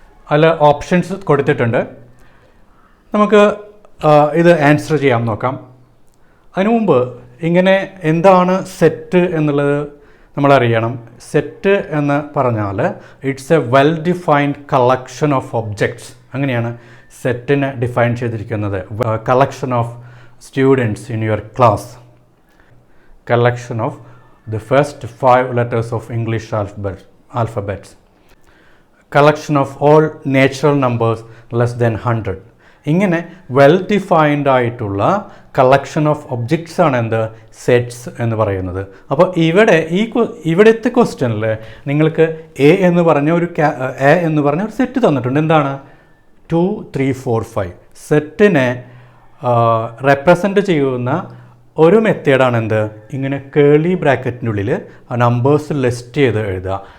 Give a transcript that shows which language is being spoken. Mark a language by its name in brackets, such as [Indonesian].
[Malayalam] അതിൽ ഓപ്ഷൻസ് കൊടുത്തിട്ടുണ്ട്. നമുക്ക് ഇത് ആൻസർ ചെയ്യാൻ നോക്കാം. അതിനു മുമ്പ് ഇങ്ങനെ എന്താണ് സെറ്റ് എന്നുള്ളത് നമ്മളറിയണം. സെറ്റ് എന്ന് പറഞ്ഞാൽ [English] It's a well defined collection of objects. [Malayalam] അങ്ങനെയാണ് സെറ്റിനെ ഡിഫൈൻ ചെയ്തിരിക്കുന്നത്. [English] Collection of students in your class, collection of the first 5 letters of English alphabets, collection of all natural numbers less than 100. [Malayalam] ഇങ്ങനെ well defined ആയിട്ടുള്ള collection of objects ആണ് എന്ത് sets എന്ന് പറയുന്നത്. അപ്പോൾ ഇവിടുത്തെ ക്വസ്റ്റ്യനിൽ നിങ്ങൾക്ക് എ എന്ന് പറഞ്ഞ ഒരു സെറ്റ് തന്നിട്ടുണ്ട്. എന്താണ്? 2 3 4 5. സെറ്റിനെ റെപ്രസെൻ്റ് ചെയ്യുന്ന ഒരു മെത്തേഡാണ് എന്ത്, ഇങ്ങനെ കേളി ബ്രാക്കറ്റിൻ്റെ ഉള്ളിൽ നമ്പേഴ്സ് ലിസ്റ്റ് ചെയ്ത് എഴുതുക.